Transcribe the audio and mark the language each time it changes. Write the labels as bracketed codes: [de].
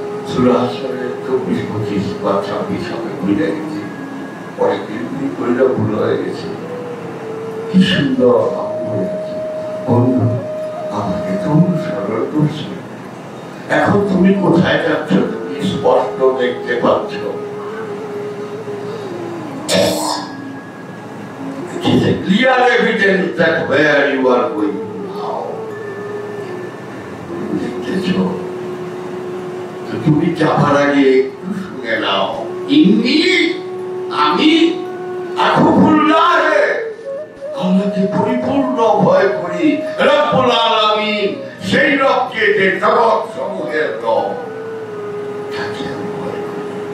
[bn] সূরা হাশরের 24-25 বা 26 হবে, ভুলে গেছি, পরে কিন্তু কইরা ভুল হয়ে গেছে। কি সুন্দর হয়েছে, বন্ধু আমাকে তো অনুসরণ করছো, এখন তুমি কোথায় যাচ্ছ তুমি স্পষ্ট দেখতে পাচ্ছ। [en] It is a clear evidence that where you are going now. [bn] দেখতেছো তো, তুমি যাবার আগে একটু শুনে নাও, ইন্নি আমি আকুফুল্লাহ, আল্লাহকে পরিপূর্ণ ভয় করি, রব্বুল আলামিন সেই রবকে যে জগৎ সমূহের রব, তাকে আমি ভয় করি।